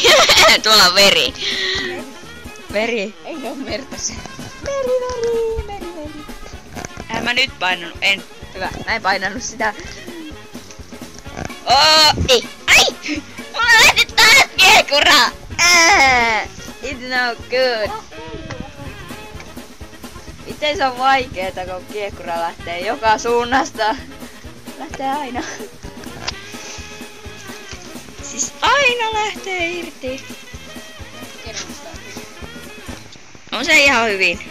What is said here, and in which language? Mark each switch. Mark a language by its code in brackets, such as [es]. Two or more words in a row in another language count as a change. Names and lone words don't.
[fi] Tuolla veri! Veri! Ei oo merta se. Veri! En mä nyt painanut, en. Hyvä, mä en painanut sitä. Ei! Ai! Mulla lähti taas kiekura! [en] It's no good! [fi] Miten se on vaikeeta, kun kiekura lähtee joka suunnasta? Lähtee aina. Siis aina lähtee irti. On se ihan hyvin.